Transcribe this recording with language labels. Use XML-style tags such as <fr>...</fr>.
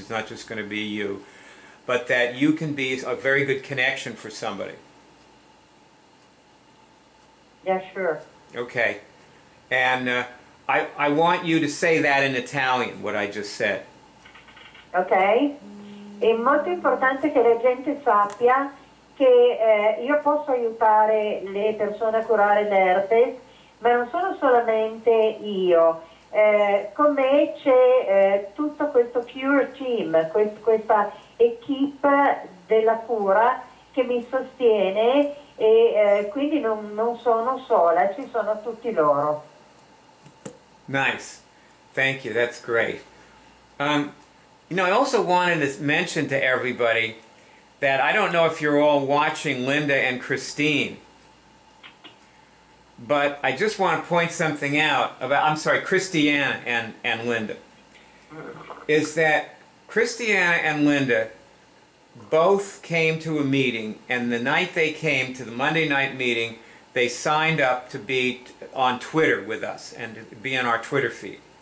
<en>It's not just going to be you, but that you can be a very good connection for somebody. Yeah, sure. Okay. And I want you to say that in Italian, what I just said. Ok?</en> <it>È molto importante che la gente sappia che io posso aiutare le persone a curare l'herpes, ma non sono solamente io. Con me c'è tutto questo cure team, questa equipe della cura che mi sostiene e quindi non sono sola, ci sono tutti loro.</it> <en>Nice. Thank you. That's great. You know, I also wanted to mention to everybody that I don't know if you're all watching Linda and Christine, but I just want to point something out about, I'm sorry, Christiana and Linda, is that Christiana and Linda both came to a meeting, and the night they came to the Monday night meeting, they signed up to be on Twitter with us and to be on our Twitter feed.</en>